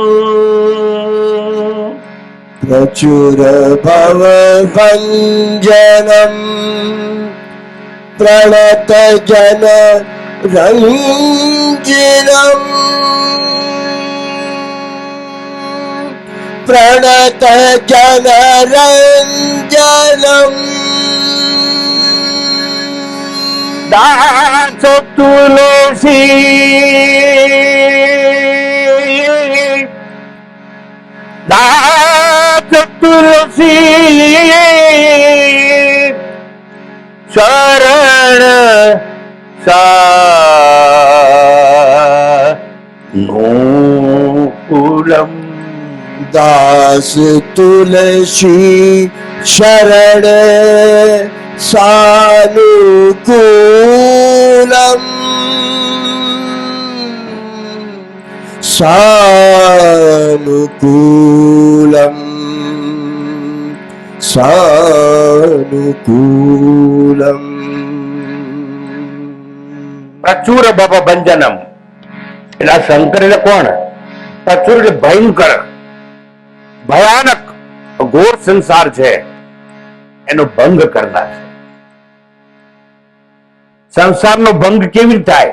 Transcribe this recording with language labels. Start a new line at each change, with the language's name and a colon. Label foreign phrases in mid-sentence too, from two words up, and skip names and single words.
Sanskrit: प्रचुर भव भंजनम प्रणत जन रंजनम પ્रणत जन रंजनम दास तुलसी, दास तुलसी शरण सानुकूलम दास तुलसी शरण सानुकूलम सानुकूलम सानुकूलम प्रचुर भव भंजनम.
Gujarati: એટલે શંકર એટલે કોણ? પ્રચુર એટલે ભયંકર, ભયાનક, ઘોર સંસાર છે એનો ભંગ કરનાર છે. સંસારનો ભંગ કેવી રીતે થાય?